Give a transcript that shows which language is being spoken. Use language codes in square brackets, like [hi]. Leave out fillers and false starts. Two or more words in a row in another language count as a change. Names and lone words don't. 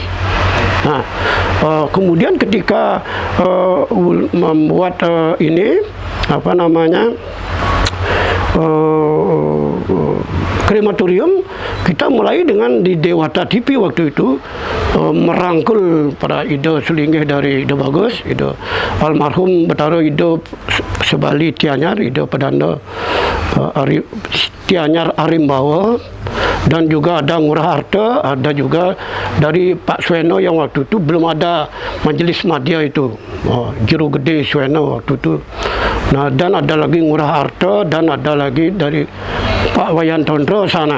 [id] Nah, kemudian ketika membuat ini krematorium, kita mulai dengan di Dewata TV waktu itu merangkul para Ida Selinggih dari Ida Bagus, Ida almarhum Betara Ida Sebali Tianyar, Ida Pedanda Tianyar Arimbawa, dan juga ada Ngurah Harta, ada juga dari Pak Sueno yang waktu itu belum ada Majelis Madya itu, Juru Gede Sueno waktu itu. Nah, dan ada lagi Ngurah Harta, dan ada lagi dari Pak Wayan Tondro sana.